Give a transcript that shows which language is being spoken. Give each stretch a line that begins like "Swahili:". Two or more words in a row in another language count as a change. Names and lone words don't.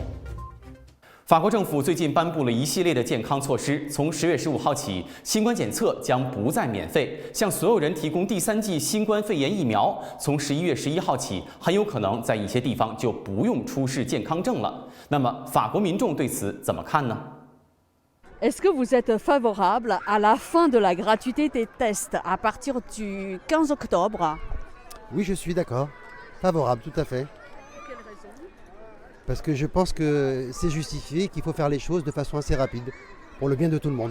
Chinese: 法国政府最近颁布了一系列的健康措施，从10月15号起，新冠检测将不再免费，向所有人提供第3剂新冠肺炎疫苗。从11月11号起，很有可能在一些地方就不用出示健康证了。那么，法国民众对此怎么看呢？
French: Est-ce que vous êtes favorable à la fin de la gratuité des tests à partir du 15 octobre? Oui, je suis d'accord. Favorable, tout à fait. Pour quelle raison? Parce que je pense que c'est justifié, qu'il faut faire les choses de façon assez rapide, pour le bien de tout le monde.